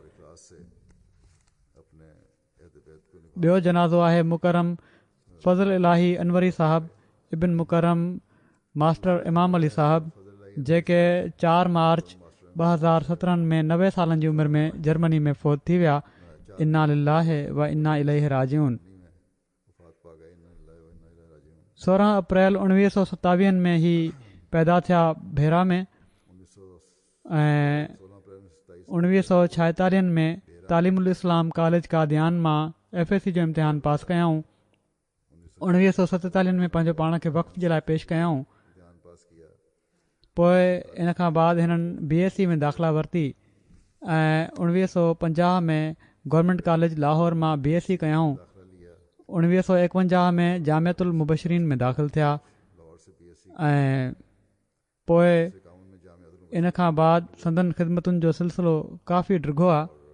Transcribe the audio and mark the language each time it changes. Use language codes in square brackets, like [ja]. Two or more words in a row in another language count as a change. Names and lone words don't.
[sd] ॿियो जनाज़ो आहे मुकरम फज़ल इलाही अनवरी साहब इब्न मुकरम मास्टर इमाम अली साहब, जेके 4 मार्च 2017 में 90 सालनि जी उमिरि में जर्मनी में फ़ौत थी विया। [ar] إنا لله وإنا إليه راجعون. [sd] 16 अप्रैल 1927 में ही पैदा थिया भेरा में ऐं 1946 में तालीमुल इस्लाम कॉलेज कादियान मां FSC जो इम्तिहान पास कयाऊं। 1947 में पंहिंजो पाण खे वक़्फ़ जे लाइ पेश कयाऊं। पोइ इन खां बाद हिननि BSc में दाख़िला वरिती ऐं 1950 में गवर्नमेंट कॉलेज लाहौर मां BSc कयाऊं। 1951 में जामिअतुल मुबशरीन में दाख़िल थिया ऐं पोइ इन खां बाद संदन ख़िदमतुनि जो सिलसिलो काफ़ी डिघो आहे।